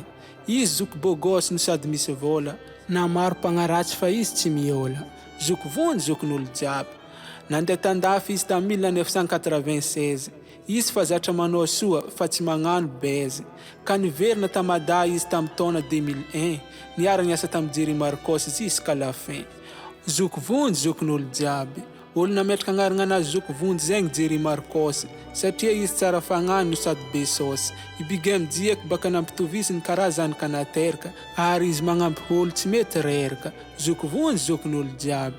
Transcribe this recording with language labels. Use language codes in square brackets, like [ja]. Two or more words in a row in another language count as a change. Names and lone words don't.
[mg] Izy zoko bôgôsy no sady misy vôla. Na maro mpagnaratsy fa izy tsy miola. Zoko vonjy zokon'olo jiaby. Nandeha tandafy izy tamin'ny 1996. Izy fa zatra manao soa fa tsy magnano baizy. Ka niverina tamada izy tamin'ny taona 2001. Niara niasa tamin'ny Jerry Marcos [fr] jusqu'à la fin. [mg] Zoko vonjy zokon'olo jiaby. Olo nametraka agnarana anazy zoko vonjy zegny Jerry Marcos. Satria izy tsara fagnano no sady besôsy. Ibigay mijiaky baka nampitovisi ny karazany kanateraka. Ary izy magnampy olo tsy mety reraka. Zoko vonjy zokon'olo jiaby.